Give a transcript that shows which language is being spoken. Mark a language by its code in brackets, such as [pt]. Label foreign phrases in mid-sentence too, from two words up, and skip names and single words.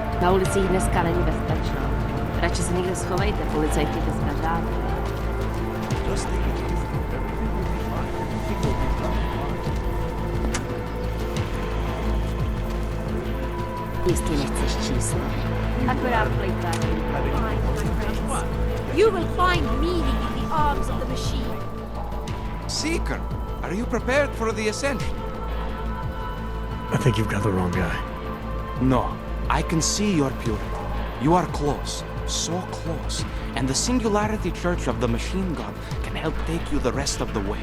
[cs] Na ulicích dneska není bezpečno. Radši se někde schovejte, policajti dneska žádný. [en] Just take it easy. Everything will be fine. Everything will be fine. [cs] Jistě nechceš číslo. Akorát plejtvání. [en] You will find meaning in the arms of the machine. Seeker, are you prepared for the ascension? I think you've got the wrong guy. No, I can see your purity. You are close, so close, and the Singularity Church of the Machine God can help take you the rest of the way.